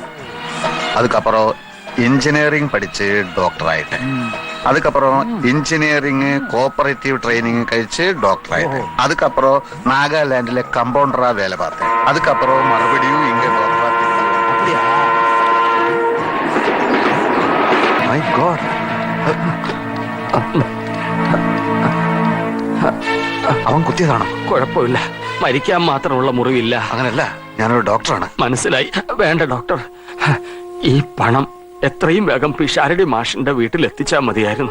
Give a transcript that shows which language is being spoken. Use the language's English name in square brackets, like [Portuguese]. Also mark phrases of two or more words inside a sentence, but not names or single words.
[Tamil] அதுக்கப்புறம் இன்ஜினியரிங் படிச்சு டாக்டர் ஆயிட்டேன். அதுக்கப்புறம் [English] engineering cooperative training [Tamil] കഴിച്ച് டாக்டர் ஆயிட்டேன். அதுக்கப்புறம் நாகாலாண்டிലെ கம்பவுண்டரா வேலை பார்த்தேன். அதுக்கப்புறம் மறுபடியும் இங்க டாக்டரா. அப்படியா? [English] My God. [Malayalam] അവൻ കുത്തിയതാണോ? കുഴപ്പമില്ല, മരിക്കാൻ മാത്രമുള്ള മുറിവില്ല. അങ്ങനല്ല, ഞാനൊരു ഡോക്ടറാണ്. മനസ്സിലായി. വേണ്ട ഡോക്ടർ, ഈ പണം എത്രയും വേഗം പിഷാരടി മാഷിന്റെ വീട്ടിൽ എത്തിച്ചാൽ മതിയായിരുന്നു.